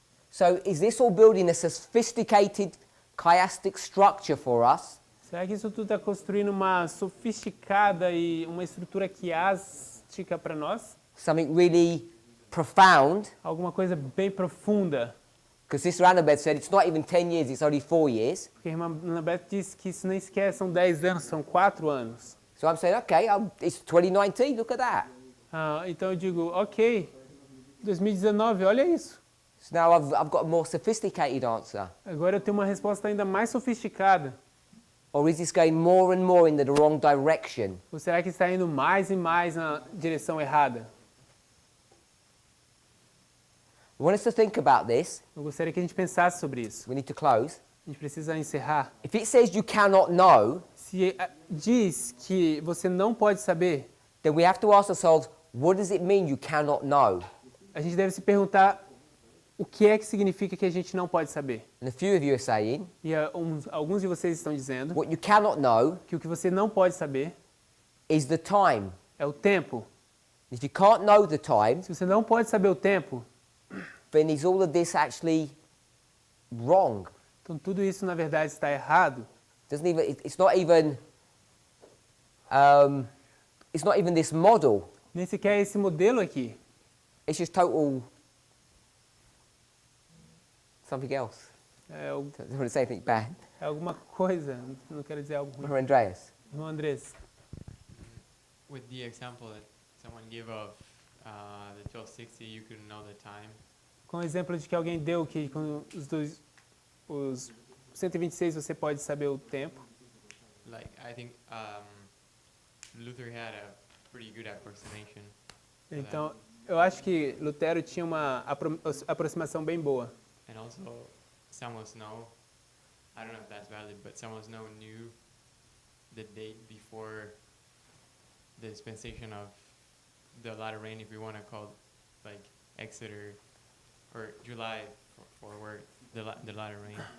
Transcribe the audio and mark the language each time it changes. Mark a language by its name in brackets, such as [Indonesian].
[English] So is this all building a sophisticated chiastic structure for us? [Portuguese] Será que isso tudo está construindo uma sofisticada e uma estrutura quiástica para nós? [English] Something really profound? [Portuguese] Alguma coisa bem profunda? [English] Because Sister Annabeth said it's not even 10 years, it's only 4 years. [Portuguese] Porque a irmã Annabeth disse que isso nem sequer são 10 anos, são 4 anos. [English] So I'm saying, okay, it's 2019, look at that. [Portuguese] Então eu digo, ok, 2019, olha isso. [English] So now I've got a more sophisticated answer. [Portuguese] Agora eu tenho uma resposta ainda mais sofisticada. [English] Or is this going more and more in the wrong direction? [Portuguese] Ou será que está indo mais e mais na direção errada? [English] I want us to think about this. [Portuguese] Eu gostaria que a gente pensasse sobre isso. [English] We need to close. [Portuguese] A gente precisa encerrar. [English] If it says you cannot know, [Portuguese] Se diz que você não pode saber, [English] then we have to ask ourselves, what does it mean you cannot know? [Portuguese] a gente deve se perguntar o que é que significa que a gente não pode saber. [English] And a few of you are saying, [Portuguese] E alguns de vocês estão dizendo [English] what you cannot know [Portuguese] que o que você não pode saber [English] is the time. [Portuguese] é o tempo. [English] If you can't know the time, [Portuguese] Se você não pode saber o tempo, [English] then is all of this actually wrong? [Portuguese] então tudo isso na verdade está errado. [English] It's not even this model. [Portuguese] Nem sequer esse modelo aqui. [English] It's just total something else. [Portuguese] É, [English] I don't want to say anything bad. [Portuguese] é alguma coisa, não quero dizer algo ruim. [English] Or Andreas. [Portuguese] Irmão Andrés, [English] With the example that someone gave of the 1260, you could know the time. [Portuguese] com o exemplo de que alguém deu que com os 126 você pode saber o tempo. [English] Like, I think Luther had a pretty good approximation. [Portuguese] Então, eu acho que Lutero tinha uma aproximação bem boa. [English] And also, Samuel Snow, I don't know if that's valid, but Samuel Snow knew the date before the dispensation of the latter rain, if we want to call like Exeter or July for where the latter rain.